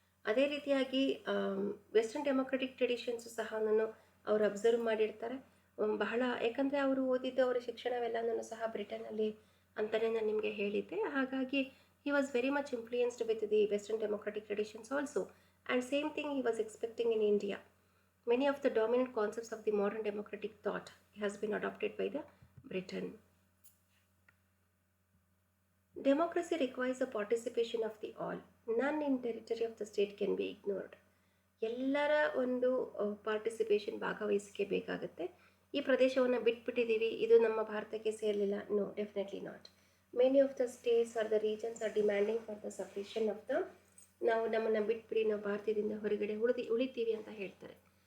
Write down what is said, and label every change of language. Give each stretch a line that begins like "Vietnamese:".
Kannada: ಅದೇ ರೀತಿಯಾಗಿ western democratic ಟ್ರೆಡಿಷನ್ಸು ಸಹ ಅವರು ಅಬ್ಸರ್ವ್ ಮಾಡಿರ್ತಾರೆ ಬಹಳ. ಯಾಕಂದರೆ ಅವರು ಓದಿದ್ದು ಅವರ ಶಿಕ್ಷಣವೆಲ್ಲನೂ ಸಹ ಬ್ರಿಟನ್ನಲ್ಲಿ ಅಂತಲೇ ನಾನು ನಿಮಗೆ ಹೇಳಿದ್ದೆ. ಹಾಗಾಗಿ
English: he was very much influenced with the Western democratic traditions also, and same thing he was expecting in India. Many of the dominant concepts of the modern democratic thought has been adopted by the Britain. Democracy requires the participation of the all. None in territory of the state can be ignored.
Kannada: ಎಲ್ಲರ ಒಂದು participation, ಭಾಗವಹಿಸಿಕೆ ಬೇಕಾಗುತ್ತೆ. ಈ ಪ್ರದೇಶವನ್ನು ಬಿಟ್ಬಿಟ್ಟಿದ್ದೀವಿ, ಇದು ನಮ್ಮ ಭಾರತಕ್ಕೆ ಸೇರಲಿಲ್ಲ,
English: No, definitely not. Many of the states are the regions are demanding for the separation of the,
Kannada: ನಾವು ನಮ್ಮನ್ನು ಬಿಟ್ಬಿಡಿ, ನಾವು ಭಾರತದಿಂದ ಹೊರಗಡೆ ಉಳಿತೀವಿ ಅಂತ ಹೇಳ್ತಾರೆ.